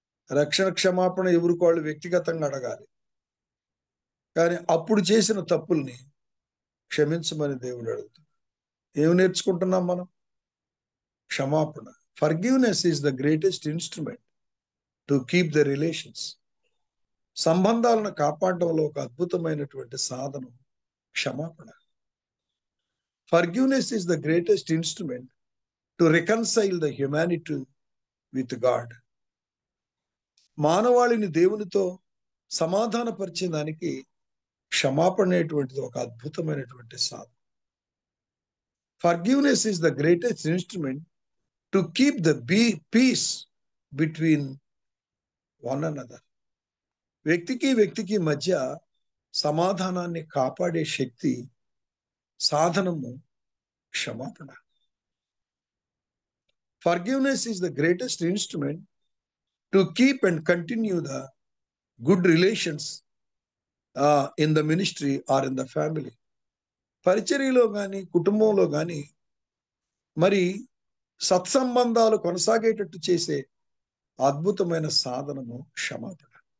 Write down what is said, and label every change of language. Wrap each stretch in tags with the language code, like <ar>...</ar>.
<te>రక్షణ క్షమాపణ ఎవరికి వాళ్ళు వ్యక్తిగతంగా అడగాలి, కానీ అప్పుడు చేసిన తప్పుల్ని క్షమించమని దేవుడు అడుగుతాడు. ఏమి నేర్చుకుంటున్నాం మనం? క్షమాపణ.</te> <en>Forgiveness is the greatest instrument to keep the relations.</en> <te>సంబంధాలను కాపాడడంలో ఒక అద్భుతమైనటువంటి సాధనం క్షమాపణ.</te> <en>Forgiveness is the greatest instrument to reconcile the humanity with God.</en> <te>మానవాళిని దేవునితో సమాధానపరిచే దానికి క్షమాపణ అనేటువంటిది ఒక అద్భుతమైనటువంటి సాధనం.</te> <en>Forgiveness is the greatest instrument to keep the peace between one another.</en> <te>వ్యక్తికి వ్యక్తికి మధ్య సమాధానాన్ని కాపాడే శక్తి, సాధనము క్షమాపణ.</te> <en>Forgiveness is the greatest instrument to keep and continue the good relations in the ministry or in the family.</en> <te>పరిచర్యలో కానీ కుటుంబంలో కానీ మరి సత్సంబంధాలు కొనసాగేటట్టు చేసే అద్భుతమైన సాధనము క్షమాపణ.</te>